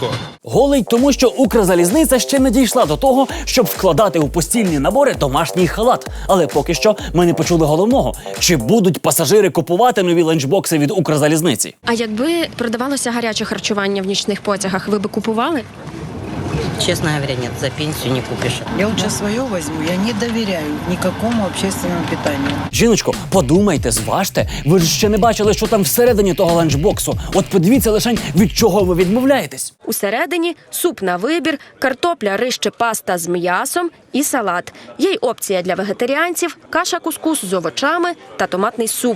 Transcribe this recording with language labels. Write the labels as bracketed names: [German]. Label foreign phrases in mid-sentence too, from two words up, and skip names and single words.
[Ukrainian] Голий, тому що Укрзалізниця ще не дійшла до того, щоб вкладати у постільні набори домашній халат. Але поки що ми не почули головного – чи будуть пасажири купувати нові ланчбокси від Укрзалізниці? А якби продавалося гаряче харчування в нічних потягах, ви би купували? [Russian] Честно говоря, нет, за пенсию не купишь. Я лучше свое возьму, я не доверяю никакому общественному питанию. [Ukrainian] Жіночко, подумайте, зважте, ви ж ще не бачили, що там всередині того ланчбоксу. От подивіться лишень, від чого ви відмовляєтесь. Усередині суп на вибір, картопля, рис чи паста з м'ясом і салат. Є й опція для вегетаріанців, каша-кускус з овочами та томатний суп.